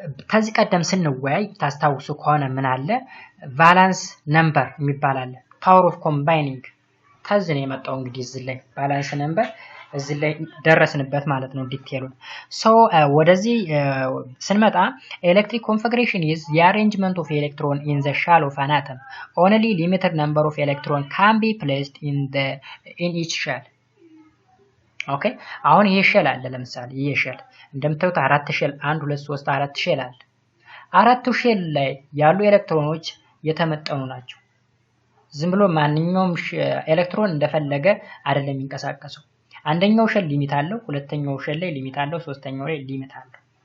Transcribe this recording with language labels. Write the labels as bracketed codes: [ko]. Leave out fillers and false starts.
[am] ከዚህ ቀደም ስንወያይ ታስታውሱ ከሆነ ምን አለ ቫላንስ ነምበር የሚባል አለ። ፓወር ኦፍ ኮምባይኒንግ ከዚህ ነው የመጣው እንግዲህ እዚህ ላይ ቫላንስ ነምበር እዚህ ላይ ደረስንበት ማለት ነው ዲቴሉን። ሶ ወደዚህ ስንመጣ [en] electric configuration is the arrangement of electron in the shell of an atom. Only limited number of electron can be placed in each shell. [am] ኦኬ አሁን ይሄ ሼል አለ ለምሳሌ ይሄ ሼል እንደምታዩት 4 ሼል 1 2 3 4 ሼል አለ። አራቱ ሼል ላይ ያሉ ኤሌክትሮኖች የተመጠኑ ናቸው። ዝም ብሎ ማንኛውም ኤሌክትሮን እንደፈለገ አይደለም የሚንቀሳቀሰው። አንደኛው ሼል ሊሚት አለው፣ ሁለተኛው ሼል ላይ ሊሚት አለው፣ ሶስተኛው ላይ ሊሚት አለው።